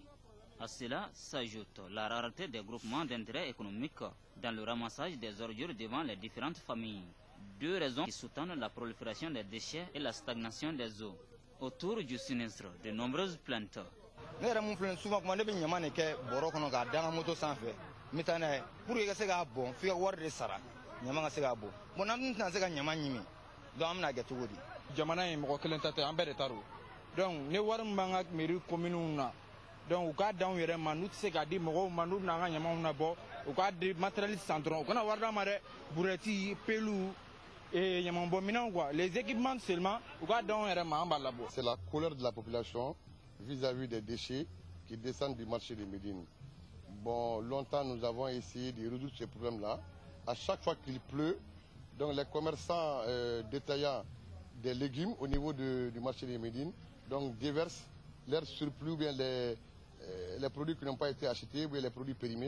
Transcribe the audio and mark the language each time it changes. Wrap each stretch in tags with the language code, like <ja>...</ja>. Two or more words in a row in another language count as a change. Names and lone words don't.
<fr>À cela s'ajoute la rareté des groupements d'intérêt économique dans le ramassage des ordures devant les différentes familles. Deux raisons qui sous-tendent la prolifération des déchets et la stagnation des eaux. Autour du sinistre, de nombreuses plaintes.</fr> <bm>Jamana ye mɔgɔ kelen ta tɛ an bɛɛ de ta don donc ne wari min b'an ka</bm> <fr>mairie communes</fr> <bm>na donc u k'a d'anw yɛrɛ ma n'u tɛ se k'a di mɔgɔw ma n'u bɛna an ka ɲamanw labɔ u k'a di matériel san dɔrɔn u kana wari d'an ma dɛ burɛti pelu ɲamanbɔminɛnw</bm> <fr>quoi les équipements seulement</fr> <bm>u k'a d'anw yɛrɛ ma an b'a labɔ.</bm> <fr>C'est la colère de la population vis-à-vis des déchets qui descendent du marché de Médine. Bon, longtemps nous avons essayé de résoudre ces problèmes-là. À chaque fois qu'il pleut, donc les commerçants détaillants des légumes au niveau du marché de Médine donc déversent leur surplus ou bien les produits qui n'ont pas été achetés ou bien les produits périmés.</fr>